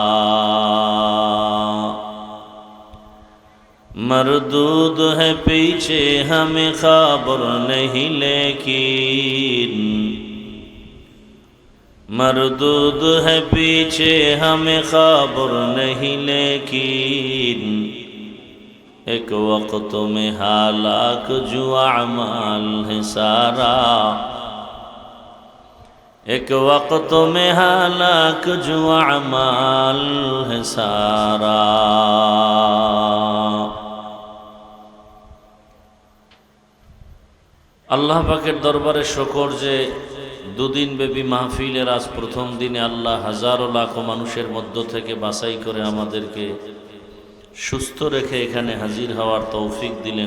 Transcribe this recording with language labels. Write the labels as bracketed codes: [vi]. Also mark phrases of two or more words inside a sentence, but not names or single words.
[ur] مردود ہے پیچھے ہمیں خبر نہیں لیکن، مردود ہے پیچھے ہمیں خبر نہیں لیکن. ایک وقت میں ہلاک جو اعمال ہے سارا، ایک وقت میں ہلاک جو اعمال ہے سارا. [bn] আল্লাহ পাকের দরবারে শুকর যে দুদিন ব্যাপী মাহফিলের আজ প্রথম দিনে আল্লাহ হাজারো লাখো মানুষের মধ্য থেকে বাছাই করে আমাদেরকে সুস্থ রেখে এখানে হাজির হওয়ার তৌফিক দিলেন।